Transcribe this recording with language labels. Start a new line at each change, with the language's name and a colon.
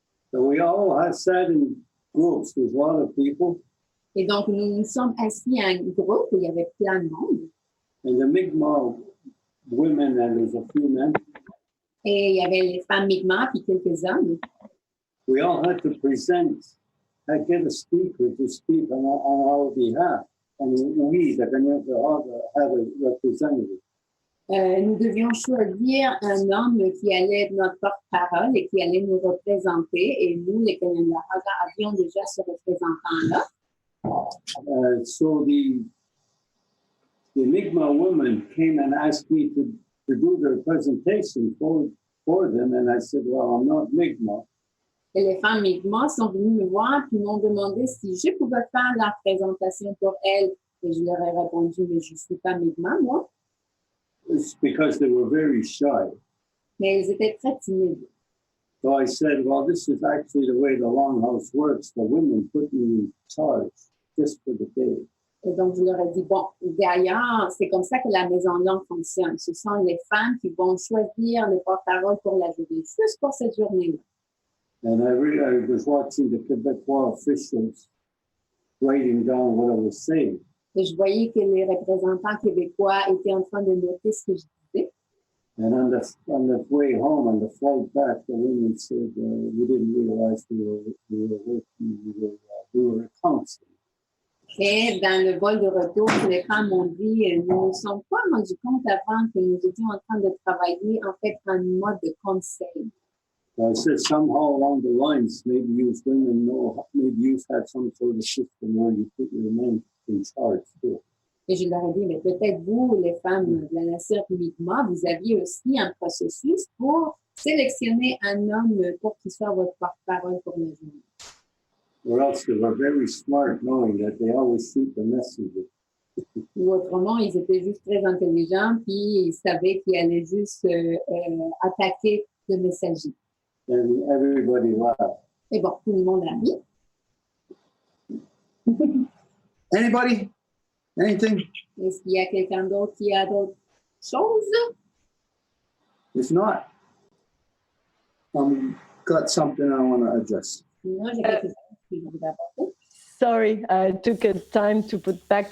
English: So we all had sat in groups. There's a lot of people.
French: Et donc, nous nous sommes assis à un groupe où il y avait plein de monde.
English: And the Mi'kmaq women, and there's a few men.
French: Et il y avait les femmes Mi'kmaq puis quelques hommes.
English: We all had to get a speaker to speak on our behalf. And we, the Kahnawake, had a representative.
French: Nous devions choisir un homme qui allait être notre porte-parole et qui allait nous représenter. Et nous, les Kahnawake, avions déjà ce représentant-là.
English: So the Mi'kmaq woman came and asked me to do their presentation for them, and I said, well, I'm not Mi'kmaq.
French: Et les femmes Mi'kmaq sont venues me voir et m'ont demandé si je pouvais faire la présentation pour elles. Et je leur ai répondu, mais je ne suis pas Mi'kmaq, moi.
English: It's because they were very shy.
French: Mais elles étaient très timides.
English: So I said, well, this is actually the way the Longhouse works. The women put me in charge just for the day.
French: Et donc, je leur ai dit, bon, d'ailleurs, c'est comme ça que la Maison Longue fonctionne. Ce sont les femmes qui vont choisir les porte-paroles pour la journée, juste pour cette journée-là.
English: And I was watching the Québécois officials writing down what I was saying.
French: Et je voyais que les représentants québécois étaient en train de noter ce que je disais.
English: And on the way home, on the flight back, the women said, we didn't realize we were working, we were counseling.
French: Et dans le vol de retour, les femmes m'ont dit, nous ne nous sommes pas rendus compte avant que nous étions en train de travailler en fait en mode de conseil.
English: I said somehow along the lines, maybe you women know, maybe you've had some sort of system where you put your men in charge too.
French: Et je leur ai dit, mais peut-être vous, les femmes de la nation publiquement, vous aviez aussi un processus pour sélectionner un homme pour qu'il soit votre porte-parole pour la journée.
English: Or else they were very smart knowing that they always shoot the messenger.
French: Ou autrement, ils étaient juste très intelligents, puis ils savaient qu'ils allaient juste attaquer le messager.
English: And everybody laughed.
French: Et bon, tout le monde a ri.
English: Anybody? Anything?
French: Est-ce qu'il y a quelqu'un d'autre qui a d'autres choses?
English: If not, got something I want to address.
French: Sinon, j'ai quelque chose que je voudrais apporter.
English: Sorry, I took a time to put back.